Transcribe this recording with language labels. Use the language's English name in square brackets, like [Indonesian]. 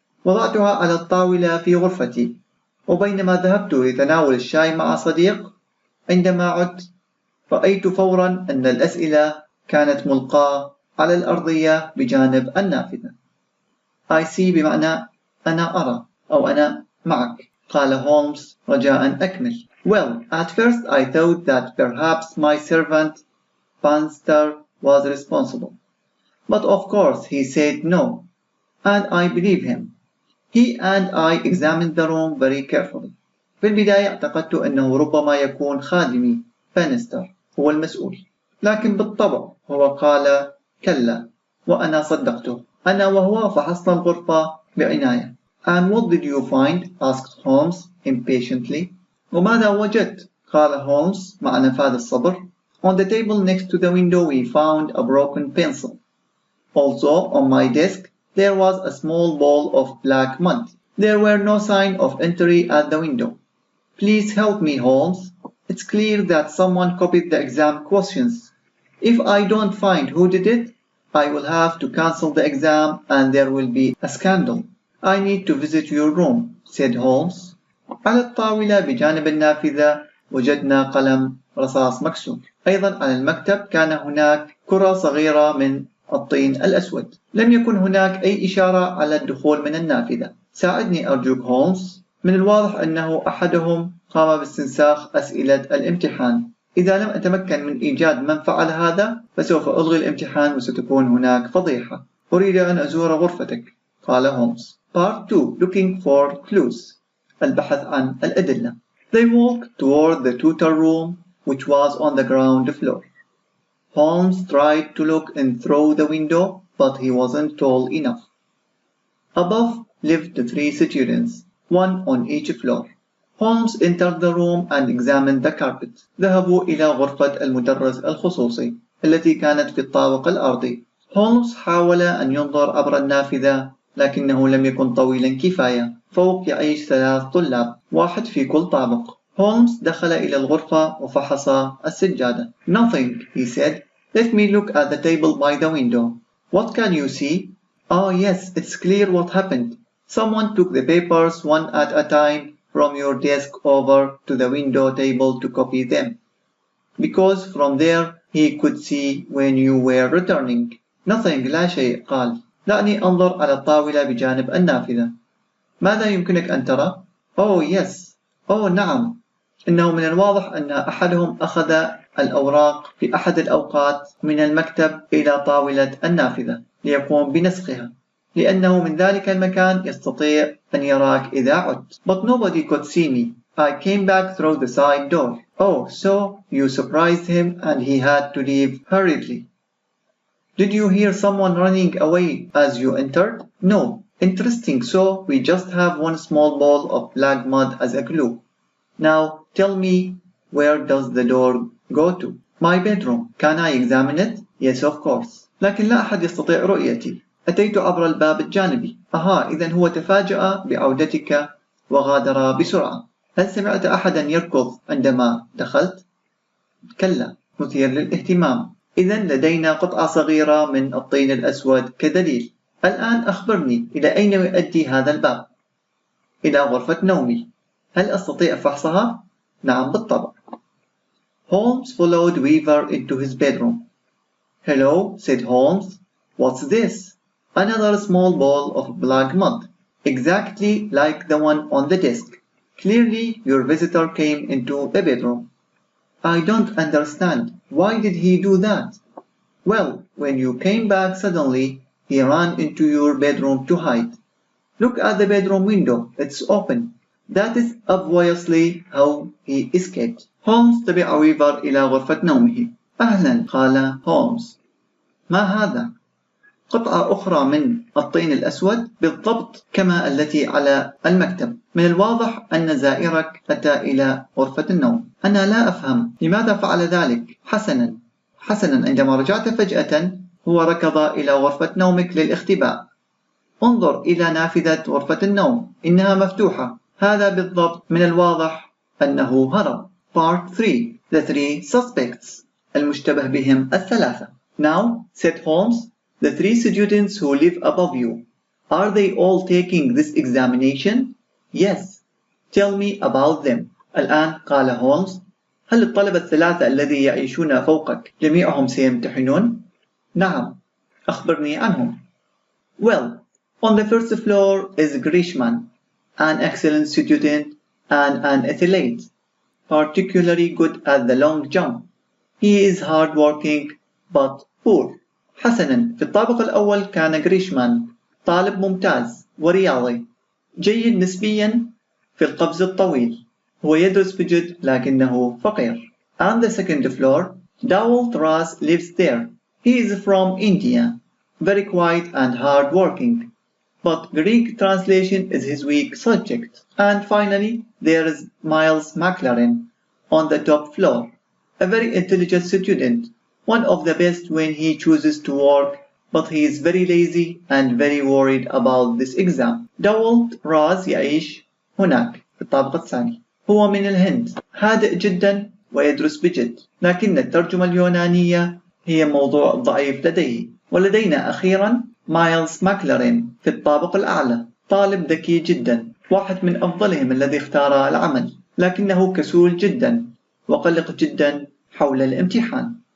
[Arabic] وضعتها على الطاولة في غرفتي، وبينما ذهبت لتناول الشاي مع صديق، عندما عدت رأيت فورا أن الأسئلة كانت ملقاة على الأرضية بجانب النافذة. [English] I see [Arabic] بمعنى أنا أرى أو أنا معك. قال هولمز رجاء أكمل. [English] Well, at first I thought that perhaps my servant Panster was responsible. But of course he said no, and I believe him. He and I examined the room very carefully. [Arabic] في البداية اعتقدت أنه ربما يكون خادمي بانستر هو المسؤول، لكن بالطبع هو قال كلا، وأنا صدقته. أنا وهو فحصنا الغرفة بعناية. [English] And what did you find? asked Holmes impatiently. [Arabic] وماذا وجدت؟ قال هولمز مع نفاذ الصبر. [English] On the table next to the window we found a broken pencil. Also on my desk there was a small ball of black mud. There were no sign of entry at the window. Please help me, Holmes. It's clear that someone copied the exam questions. If I don't find who did it, I will have to cancel the exam and there will be a scandal. I need to visit your room, said Holmes. [Arabic] على الطاولة بجانب النافذة وجدنا قلم رصاص مكسور. أيضا على المكتب كان هناك كرة صغيرة من الطين الأسود. لم يكن هناك أي إشارة على الدخول من النافذة. ساعدني أرجوك هولمز. من الواضح أنه أحدهم قام باستنساخ أسئلة الامتحان. إذا لم أتمكن من إيجاد من فعل هذا فسوف ألغي الامتحان وستكون هناك فضيحة. أريد أن أزور غرفتك، قال هولمز. [English] Part 2. Looking for clues. [Arabic] البحث عن الأدلة. [English] They walked toward the tutor room which was on the ground floor. Holmes tried to look in through the window but he wasn't tall enough. Above lived the 3 students, one on each floor. Holmes entered the room and examined the carpet. [Arabic] ذهبوا إلى غرفة المدرس الخصوصي التي كانت في الطابق الأرضي. هولمز حاول أن ينظر عبر النافذة لكنه لم يكن طويلا كفاية. فوق يعيش 3 طلاب، واحد في كل طابق. هولمز دخل إلى الغرفة وفحص السجادة. [English] Nothing, he said. Let me look at the table by the window. What can you see? Oh yes, it's clear what happened. Someone took the papers one at a time from your desk over to the window table to copy them. Because from there he could see when you were returning. Nothing, [Arabic] لا شيء. قال دعني أنظر على الطاولة بجانب النافذة. ماذا يمكنك أن ترى؟ [English] Oh yes. Oh [Arabic] نعم. إنه من الواضح أن أحدهم أخذ الأوراق في أحد الأوقات من المكتب إلى طاولة النافذة ليقوم بنسخها، لأنه من ذلك المكان يستطيع أن يراك إذا عدت. [English] But nobody could see me. I came back through the side door. Oh, so you surprised him and he had to leave hurriedly. Did you hear someone running away as you entered? No. Interesting, so we just have one small ball of black mud as a clue. Now tell me, where does the door go to? My bedroom. Can I examine it? Yes, of course. [Arabic] لكن لا أحد يستطيع رؤيتي. أتيت عبر الباب الجانبي. إذن هو تفاجأ بعودتك وغادر بسرعة. هل سمعت أحدا يركض عندما دخلت؟ كلا، مثير للاهتمام. إذن لدينا قطعة صغيرة من الطين الأسود كدليل. الآن أخبرني، إلى أين يؤدي هذا الباب؟ إلى غرفة نومي. هل أستطيع فحصها؟ نعم بالطبع. [English] Holmes followed Weaver into his bedroom. Hello, said Holmes. What's this? Another small ball of black mud, exactly like the one on the desk. Clearly, your visitor came into the bedroom. I don't understand. Why did he do that? Well, when you came back suddenly, he ran into your bedroom to hide. Look at the bedroom window. It's open. That is obviously how he escaped. [Arabic] هولمز تبع ويفر إلى غرفة نومه. أهلا، قال هولمز. ما هذا؟ قطعة أخرى من الطين الأسود بالضبط كما التي على المكتب. من الواضح أن زائرك أتى إلى غرفة النوم. أنا لا أفهم لماذا فعل ذلك. حسنا، عندما رجعت فجأة هو ركض إلى غرفة نومك للاختباء. انظر إلى نافذة غرفة النوم، إنها مفتوحة. هذا بالضبط من الواضح أنه هرب. [English] Part 3. The three suspects. [Arabic] المشتبه بهم الثلاثة. [English] Now, said Holmes, the three students who live above you, are they all taking this examination? Yes. Tell me about them. [Arabic] الآن قال هولمز، هل الطلبة الثلاثة الذين يعيشون فوقك جميعهم سيمتحنون؟ نعم. أخبرني عنهم. [English] Well, on the first floor is Grishman, an excellent student and an athlete, particularly good at the long jump. He is hard-working but poor. [Arabic] حسناً، في الطابق الأول كان غريشمان، طالب ممتاز ورياضي، جيد نسبياً في القفز الطويل. هو يدرس بجد لكنه فقير. [English] On the second floor, Dowell Ross lives there. He is from India, very quiet and hard-working, but Greek translation is his weak subject. And finally, there is Miles McLaren on the top floor, a very intelligent student, one of the best when he chooses to work, but he is very lazy and very worried about this exam. [Arabic] Dowell Ross يعيش هناك في الطابق الثاني. هو من الهند، هادئ جدا ويدرس بجد، لكن الترجمة اليونانية هي موضوع ضعيف لديه. ولدينا أخيرا مايلز ماكلارين في الطابق الأعلى، طالب ذكي جدا، واحد من أفضلهم الذي اختار العمل، لكنه كسول جدا وقلق جدا حول الامتحان.